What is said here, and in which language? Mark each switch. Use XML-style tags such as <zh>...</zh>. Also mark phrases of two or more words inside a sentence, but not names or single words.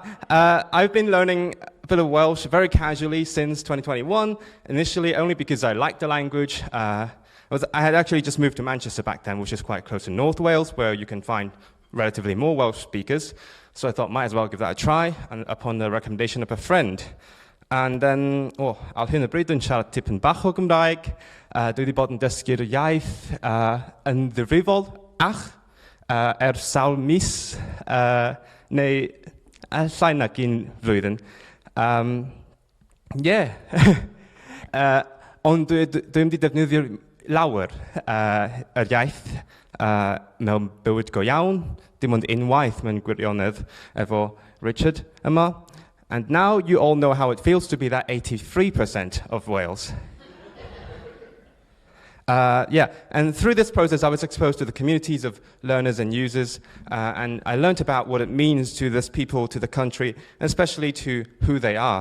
<en>I've been learning a bit of Welsh very casually since 2021, initially only because I liked the language. I had actually just moved to Manchester back then, which is quite close to North Wales, where you can find relatively more Welsh speakers. So I thought, might as well give that a try, and upon the recommendation of a friend. And then,</en> <cy>al hyn o bryd yn siarad tipyn bach o Gymraeg. Dwi wedi bod yn dysgu'r iaith yn ddifrifol sawl mis, neu llai nag 1 flwyddyn. Ond dwi wedi defnyddio'r lawer yr iaith mewn bywyd go iawn, dim ond unwaith mewn gwirionedd efo Richard yma.</cy> <en>And now you all know how it feels to be that 83% of Wales. And through this process, I was exposed to the communities of learners and users, and I learned about what it means to this people, to the country, and especially to who they are.</en>